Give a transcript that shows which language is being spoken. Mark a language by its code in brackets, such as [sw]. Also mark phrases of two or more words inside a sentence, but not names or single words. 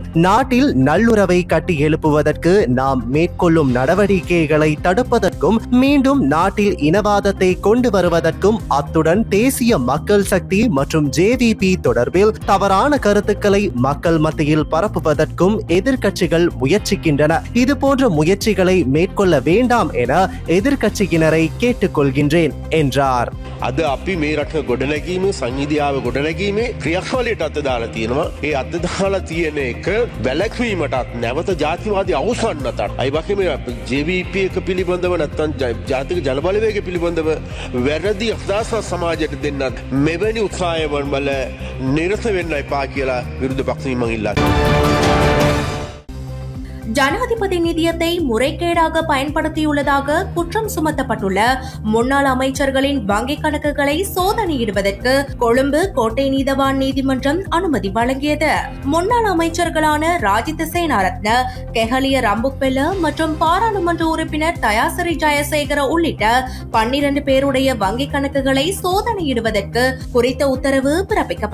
[ta] நாட்டில் நல்லுறவை கட்டி எழுப்புவதற்கு நாம் மேற்கொள்ளும் நடவடிக்கைகளை தடுப்பதற்கும் மீண்டும் நாட்டில் இனவாதத்தை கொண்டு வருவதற்கும் அத்துடன் தேசிய மக்கள் சக்தி மற்றும் JVP தொடர்பில் தவறான கருத்துக்களை மக்கள் மத்தியில் பரப்புவதற்கும் எதிர்க்கட்சிகள் முயற்சிக்கின்றன. இது போன்ற முயற்சிகளை மேற்கொள்ள வேண்டாம் என எதிர்க்கட்சியினரை கேட்டுக்கொள்கின்றேன் என்றார். [si] අද අපි මේ රට ගොඩනැගීමේ සංවිධාව ගොඩනැගීමේ ක්‍රියාවලියට අත දාලා තියෙනවා. ඒ අත දාලා තියෙන එක වැළැක්වීමටත් නැවත ජාතිවාදී අවසන්නටත් අයි වගේම JVP එක පිළිබඳව නැත්නම් ජාතික ජනබලවේගය පිළිබඳව වැරදි අදහසක් සමාජයට දෙන්නත් මෙවැනි උත්සාහයන් වල නිරත වෙන්න එපා කියලා විරුද්ධ පක්ෂයෙන් මම ඉල්ලා [ta] ஜனாதிபதி நிதியத்தை முறைகேடாக பயன்படுத்தியுள்ளதாக குற்றம் சுமத்தப்பட்டுள்ள முன்னாள் அமைச்சர்களின் வங்கிக் கணக்குகளை சோதனையிடுவதற்கு கொழும்பு கோட்டை நீதவான் நீதிமன்றம் அனுமதி வழங்கியது. முன்னாள் அமைச்சர்களான ராஜித சேனாரத்ன, கெஹலிய ரம்புக்வெல்ல மற்றும் பாராளுமன்ற உறுப்பினர் தயாசிறி ஜெயசேகர உள்ளிட்ட 12 பேருடைய வங்கிக் கணக்குகளை சோதனையிடுவதற்கு குறித்த உத்தரவு பிறப்பிக்கப்பட்டுள்ளது.